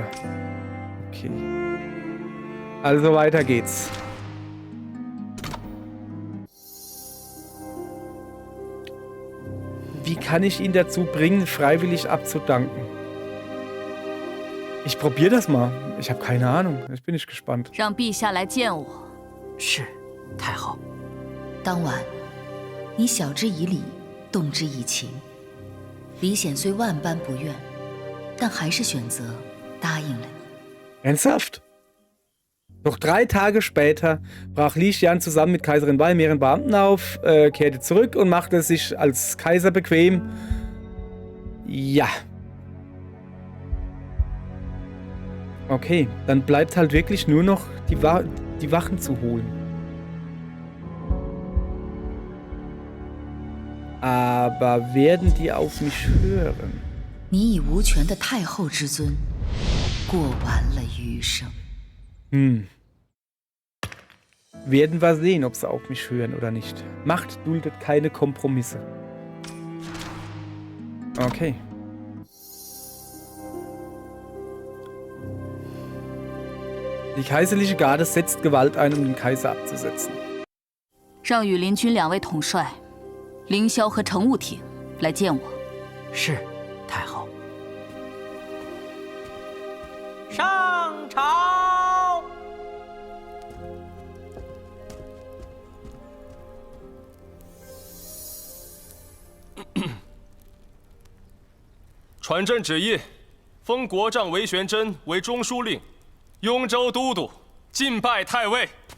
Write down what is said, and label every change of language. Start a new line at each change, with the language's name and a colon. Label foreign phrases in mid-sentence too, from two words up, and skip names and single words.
German: Okay. Also weiter geht's. Wie kann ich ihn dazu bringen, freiwillig abzudanken? Ich probiere das mal. Ich habe keine Ahnung. Jetzt bin ich gespannt.
Chinese: 让陛下来见我。是，太后。当晚，你晓之以理，动之以情。李显虽万般不愿，但还是选择答应了你。
German: Ernsthaft? Doch 3 Tage später brach Li Xian zusammen mit Kaiserin Wei mehreren Beamten auf, kehrte zurück und machte sich als Kaiser bequem. Ja. Okay, dann bleibt halt wirklich nur noch die Wachen zu holen. Aber werden die auf mich hören?
Chinese: 你以无权的太后之尊，过完了余生。
German: Werden wir sehen, ob sie auf mich hören oder nicht. Macht duldet keine Kompromisse. Okay. Die kaiserliche Garde setzt Gewalt ein, um den Kaiser abzusetzen.
Chinese: 让羽林军2位统帅，凌霄和乘务挺来见我。是，太后。上朝。传朕旨意，封国丈韦玄真为中书令、雍州都督，进拜太尉。